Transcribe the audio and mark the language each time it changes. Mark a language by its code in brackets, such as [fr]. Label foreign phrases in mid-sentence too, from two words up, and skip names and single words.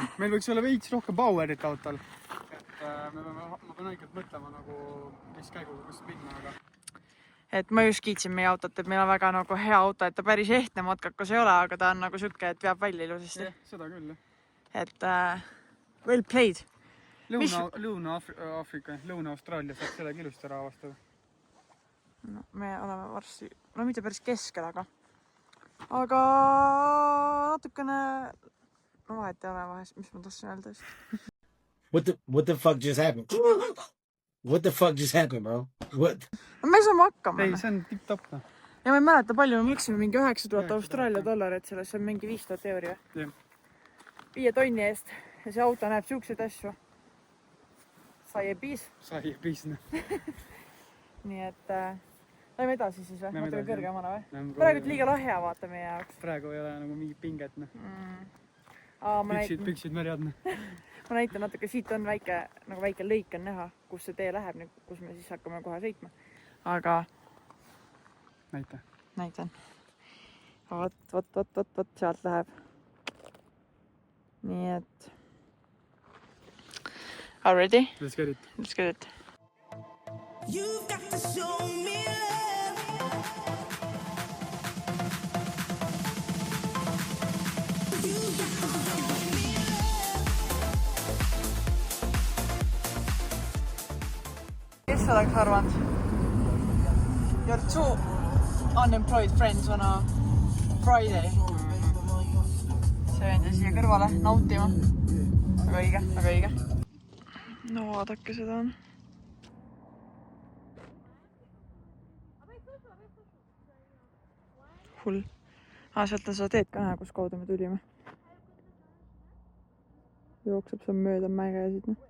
[et] Meil võiks olla veits rohkem powerit autol. Et ma pean õigelt mõtlema nagu käiguga, kus minna, aga... Et ma just kiitsin meie autot, et meil on väga nagu hea auto, et ta päris ehtne matkakas ei ole, aga ta on nagu sükke, et veab välja ilusasti. Seda küll, jah. Et [en] well played. [et] Lõuna-Aafrika, Lõuna-Austraalia saab sellega ilusti ära avastada. No, me oleme varsti, no mitte päris keskel, aga natukene, no vahet ei ole vahest, mis ma tahtsin öelda just. [en] What the fuck just happened? What the fuck just happened, bro? What? [et] No me saame hakkama. Ei, see on tipp-topp. Ja ma ei mäleta palju, me maksime mingi 9000 Austraalia dollarit sellest, see on mingi 5000 euri. 5 tonni eest ja see auto näeb siukseid asju. sai epiis. Sai piisne. Nii et lähme edasi siis või? Natuke kõrgemana või? Praegu liiga lahja vaata meie jaoks. Praegu ei ole nagu mingi pinget. Püksid märjad. Ma näitan natuke, siit on väike lõik on näha, kus see tee läheb, kus me siis hakkame kohe sõitma. Aga näitan. Vot, sealt läheb. Nii et [en] Are ready? Let's get it. You've got to show me love. You've got to show me love. [et] Kes oleks arvanud? [en] Your two unemployed friends on a Friday. [et] See on siia kõrvale nautima. Väga õige. No vaadake seda on. Hull. Sealt on seda teed ka näha, kus kaudu me tulime. Jookseb seal mööda mägesid.